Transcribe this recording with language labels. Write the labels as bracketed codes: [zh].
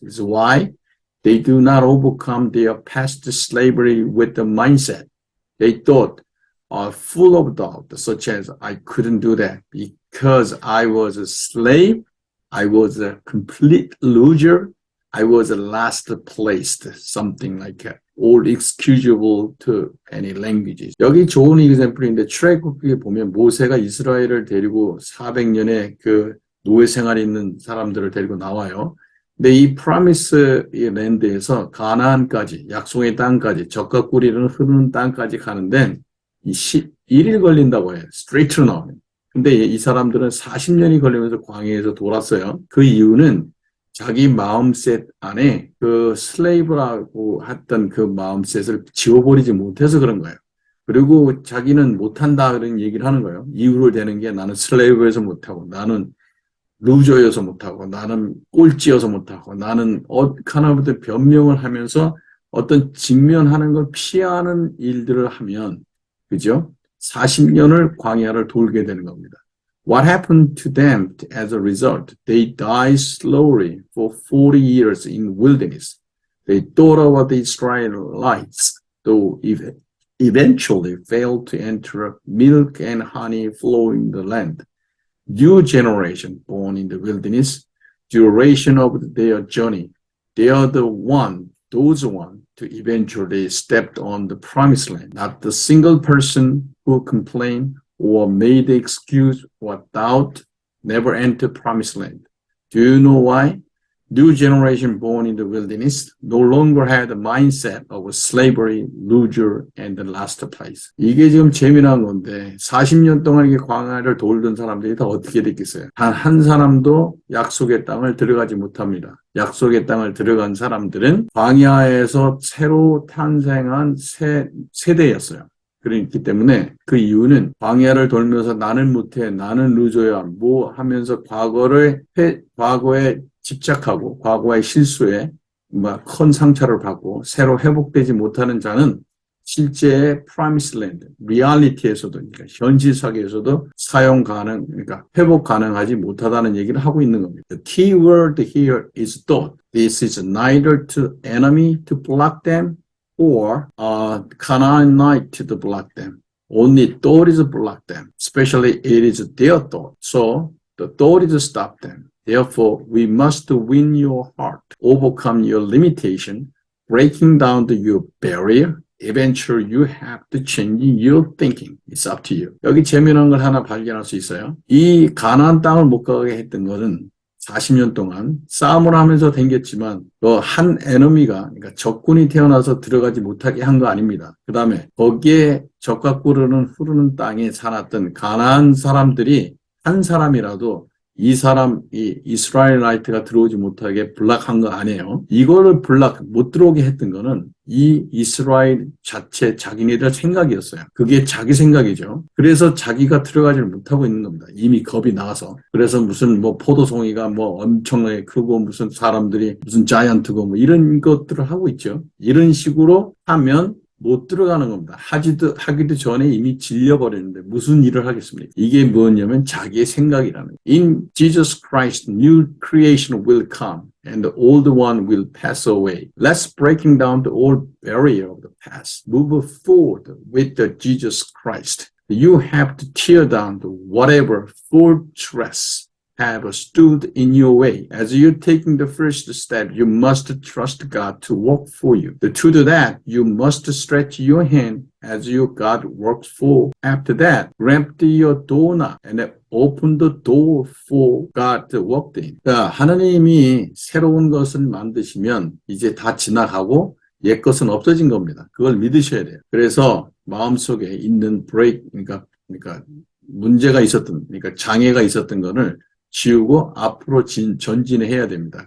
[en] This is why they do not overcome their past slavery with the mindset. They thought full of doubt, such as, I couldn't do that because I was a slave, I was a complete loser, I was last placed, something like that. All excusable to any languages. [ko] 여기 좋은 example인데 출애굽기에 보면 모세가 이스라엘을 데리고 400년의 그 노예 생활에 있는 사람들을 데리고 나와요. 근데 이 프라미스 랜드에서 가나안까지 약속의 땅까지 젖과 꿀이 흐르는 땅까지 가는데 11일 걸린다고 해요. 스트레이트로 나오면. 근데 이 사람들은 40년이 걸리면서 광야에서 돌았어요. 그 이유는 자기 마음셋 안에 그 슬레이브라고 했던 그 마음셋을 지워버리지 못해서 그런 거예요. 그리고 자기는 못한다 그런 얘기를 하는 거예요. 이유를 대는 게 나는 슬레이브에서 못하고 나는 루저여서 못하고 나는 꼴찌여서 못하고 나는 하나부터 변명을 하면서 어떤 직면하는 걸 피하는 일들을 하면 그죠? 40년을 광야를 돌게 되는 겁니다. [en] What happened to them as a result? They died slowly for 40 years in wilderness. They thought about the Israelites, though eventually failed to enter milk and honey flowing the land. New generation born in the wilderness, duration of their journey. They are those one to eventually step on the promised land. Not the single person who complained or made the excuse or doubt never entered promised land. Do you know why? new generation born in the wilderness no longer had the mindset of slavery, loser, and the last place. [ko] 이게 지금 재미난 건데 40년 동안 이게 광야를 돌던 사람들이 다 어떻게 됐겠어요? 단 한 사람도 약속의 땅을 들어가지 못합니다. 약속의 땅을 들어간 사람들은 광야에서 새로 탄생한 새 세대였어요. 그렇기 때문에 그 이유는 광야를 돌면서 나는 못해, 나는 루저야, 뭐 하면서 과거에 집착하고 과거의 실수에 큰 상처를 받고 새로 회복되지 못하는 자는 실제의 프라미스 랜드, 리얼리티에서도, 그러니까 현실 세계에서도 그러니까 회복 가능하지 못하다는 얘기를 하고 있는 겁니다. [en] The key word here is thought. This is neither to enemy to block them or Canaanite to block them. Only thought is block them. Especially it is their thought. So the thought is to stop them. Therefore, we must win your heart, overcome your limitation, breaking down your barrier. Eventually, you have to change your thinking. It's up to you. [ko] 여기 재미난 걸 하나 발견할 수 있어요. 이 가나안 땅을 못 가게 했던 것은 40년 동안 싸움을 하면서 댕겼지만 한 에너미가 그러니까 적군이 태어나서 들어가지 못하게 한 거 아닙니다. 그 다음에 거기에 적과 꿀 흐르는 땅에 살았던 가나안 사람들이 한 사람이라도 이 이스라엘라이트가 들어오지 못하게 블락한 거 아니에요. 이거를 못 들어오게 했던 거는 이 이스라엘 자기네들 생각이었어요. 그게 자기 생각이죠. 그래서 자기가 들어가지를 못하고 있는 겁니다. 이미 겁이 나와서. 그래서 무슨 포도송이가 엄청나게 크고 무슨 사람들이 무슨 자이언트고 이런 것들을 하고 있죠. 이런 식으로 하면 못 들어가는 겁니다. 하기도 전에 이미 질려버렸는데 무슨 일을 하겠습니까? 이게 뭐냐면 자기의 생각이라는 거예요. [en] In Jesus Christ, new creation will come and the old one will pass away. Let's breaking down the old barrier of the past. Move forward with the Jesus Christ. You have to tear down whatever fortress have stood in your way. As you're taking the first step, you must trust God to work for you. To do that, you must stretch your hand as your God works for. After that, ramp your doorknob and open the door for God to walk in. [ko] 그러니까 하나님이 새로운 것을 만드시면 이제 다 지나가고 옛 것은 없어진 겁니다. 그걸 믿으셔야 돼요. 그래서 마음속에 있는 그러니까 문제가 그러니까 장애가 있었던 거를 지우고 앞으로 전진해야 됩니다.